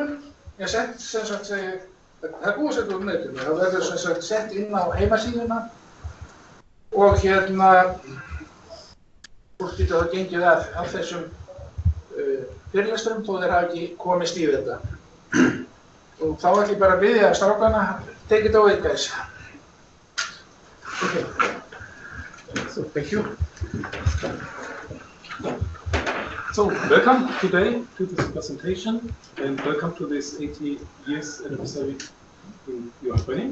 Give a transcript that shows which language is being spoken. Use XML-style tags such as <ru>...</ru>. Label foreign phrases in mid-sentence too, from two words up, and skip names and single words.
<is>Ég sett sem sagt það er búið að setja út á netinu. Það verður sem sagt sett inn á heimasíðuna og hérna fólk getur það gengið af þessum fyrirlesturum þó þeir hafa ekki komist í þetta. Og þá ætlum ég bara að biðja strákana,</is> <en>take it away guys. Okay. So thank you. So welcome today to this presentation and welcome to this 80 years anniversary in your training.</en>